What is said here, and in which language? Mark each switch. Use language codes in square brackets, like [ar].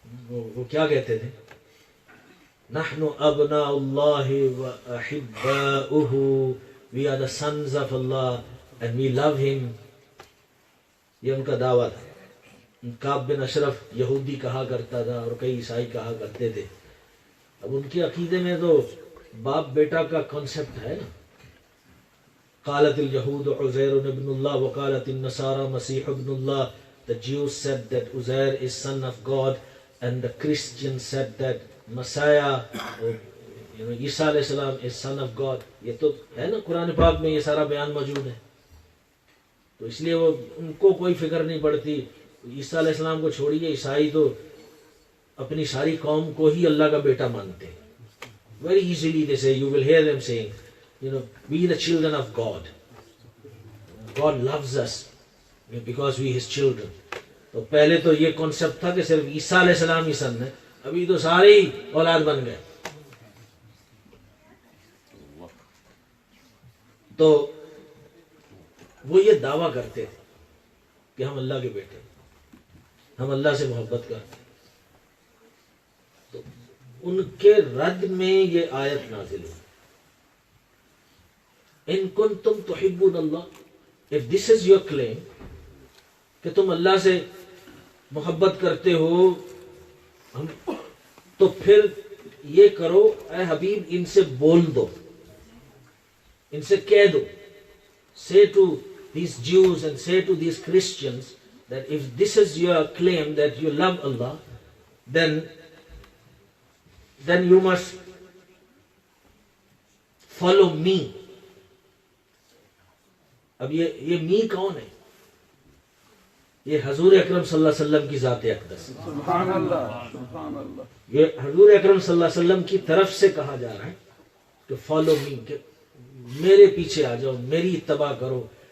[ur] وہ کیا کہتے تھے؟ [ar] نحن ابناء اللہ و احباؤہ، [en] we are the sons of Allah and we love him. [ur] یہ ان کا دعویٰ تھا. کعب بن اشرف یہودی کہا کرتا تھا اور کئی عیسائی کہا کرتے تھے. اب ان کے عقیدے میں تو باپ بیٹا کا کانسیپٹ ہے نا. [ar] قالت اليهود عزير ابن الله وقالت النصارى مسيح ابن الله. [en] The Jews said that Uzair is son of God, and the Christians said that Messiah, or Isa alayhi salam is son of God. [ur] یہ تو ہے نا قرآن پاک میں یہ سارا بیان موجود ہے. تو اس لیے وہ ان کو کوئی فکر نہیں پڑتی. عیسیٰ علیہ السلام کو چھوڑیے، عیسائی تو اپنی ساری قوم کو ہی اللہ کا بیٹا مانتے ہیں. [en] Very easily they say, you will hear them saying, we the children of God. God loves us because we his children. [ur] تو پہلے تو یہ کنسپٹ تھا کہ صرف عیسیٰ علیہ السلام ہی سن ہے، ابھی تو سارے ہی اولاد بن گئے. تو وہ یہ دعویٰ کرتے تھے کہ ہم اللہ کے بیٹے، ہم اللہ سے محبت کرتے ہیں. تو ان کے رد میں یہ آیت نازل ہوئی. [ar] ان کنتم تحبون اللہ، [en] if this is your claim [ur] کہ تم اللہ سے محبت کرتے ہو، تو پھر یہ کرو اے حبیب، ان سے بول دو، ان سے کہہ دو. [en] Say to these Jews and say to these Christians that if this is your claim that you love Allah, then you must follow me. [ur] اب یہ می کون ہے؟ یہ حضور اکرم صلی اللہ علیہ وسلم کی ذات اقدس. سبحان اللہ، سبحان اللہ. یہ حضور اکرم صلی اللہ علیہ وسلم کی طرف سے کہا جا رہا ہے کہ فالو می، کہ میرے پیچھے آ جاؤ، میری اتباع کرو.